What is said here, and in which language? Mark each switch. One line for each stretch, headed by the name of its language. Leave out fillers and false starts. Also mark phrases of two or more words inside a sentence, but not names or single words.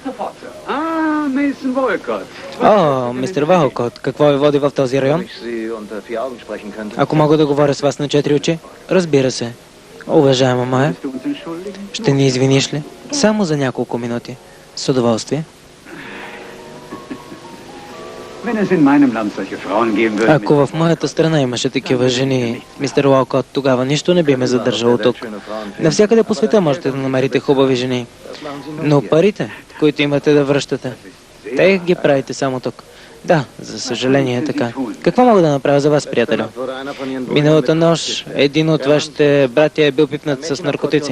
Bulgarian: Мистер Уолкот, какво ви води в този район? Ако мога да говоря с вас на 4 очи? Разбира се. Уважаема моя, ще ни извиниш ли? Само за няколко минути. С удоволствие.
German: Wenn es in meinem Land solche Frauen geben würde,
Bulgarian: Ако в моята страна имаше такива жени, мистер Уолкот, тогава нищо не би ме задържало тук. Навсякъде по света можете да намерите хубави жени. Но парите, които имате да връщате, те ги правите само тук. Да, за съжаление е така. Какво мога да направя за вас, приятелю? Миналата нощ един от вашите братя е бил пипнат с наркотици.